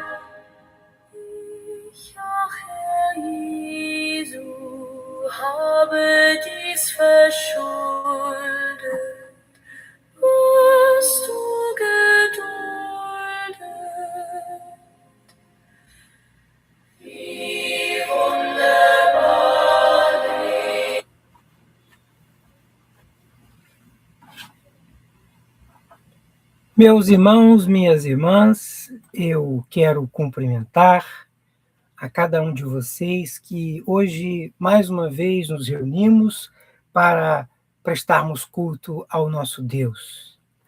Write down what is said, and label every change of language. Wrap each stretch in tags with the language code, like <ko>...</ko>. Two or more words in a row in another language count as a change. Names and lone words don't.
<de>Ich, ach Herr Jesu, habe dies verschuldet, was du geduldet. Wie wunderbar.</de> <pt>Meus irmãos, minhas irmãs, eu quero cumprimentar a cada um de vocês que hoje, mais uma vez, nos reunimos para prestarmos culto ao nosso Deus.</pt>